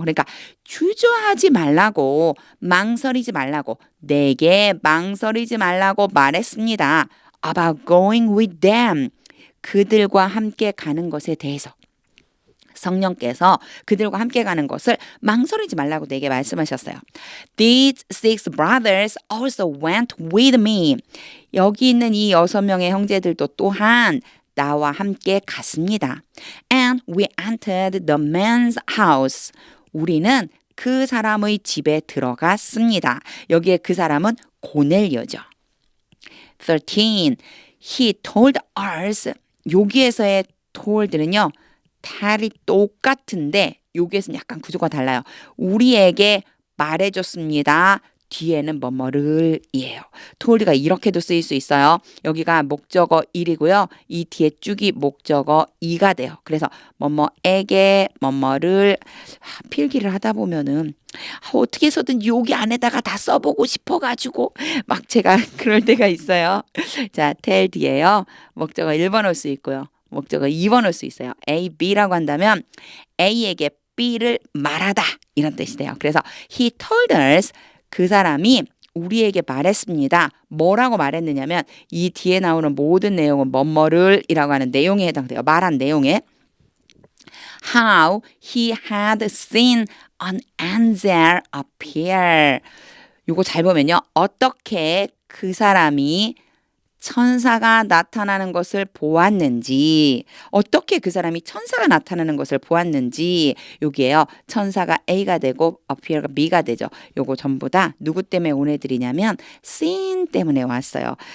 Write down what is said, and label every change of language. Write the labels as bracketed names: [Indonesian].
[Korean] 그러니까 주저하지 말라고, 망설이지 말라고, 내게 망설이지 말라고 말했습니다. [English] about going with them. [Korean] 그들과 함께 가는 것에 대해서. 성령께서 그들과 함께 가는 것을 망설이지 말라고 내게 말씀하셨어요. [English] These 6 brothers also went with me. [Korean] 여기 있는 이 6명의 형제들도 또한 나와 함께 갔습니다. [English] And we entered the man's house. [Korean] 우리는 그 사람의 집에 들어갔습니다. 여기에 그 사람은 고넬료죠. [English] 13. He told us. [Korean] 여기에서의 told는요. tell이 똑같은데 여기에서는 약간 구조가 달라요. 우리에게 말해줬습니다. 뒤에는 뭐뭐를 이에요. told가 이렇게도 쓰일 수 있어요. 여기가 목적어 1이고요. 이 뒤에 쭉이 목적어 2가 돼요. 그래서 뭐뭐에게 뭐뭐를 필기를 하다 보면은 어떻게 해서든 여기 안에다가 다 써보고 싶어가지고 막 제가 그럴 때가 있어요. 자, tell 뒤에요. 목적어 1번 올 수 있고요. 목적어 2번 올 수 있어요. A, B라고 한다면 A에게 B를 말하다 이런 뜻이 돼요. 그래서 [English] he told us [Korean] 그 사람이 우리에게 말했습니다. 뭐라고 말했느냐면 이 뒤에 나오는 모든 내용은 뭐뭐를 이라고 하는 내용에 해당돼요. 말한 내용에 [English] how he had seen an angel appear. [Korean] 요거 잘 보면요. 어떻게 그 사람이 천사가 나타나는 것을 보았는지, 어떻게 그 사람이 천사가 나타나는 것을 보았는지, 여기에요. 천사가 A가 되고 appear가 B가 되죠. 요거 전부 다 누구 때문에 온 애들이냐면 seen 때문에 왔어요.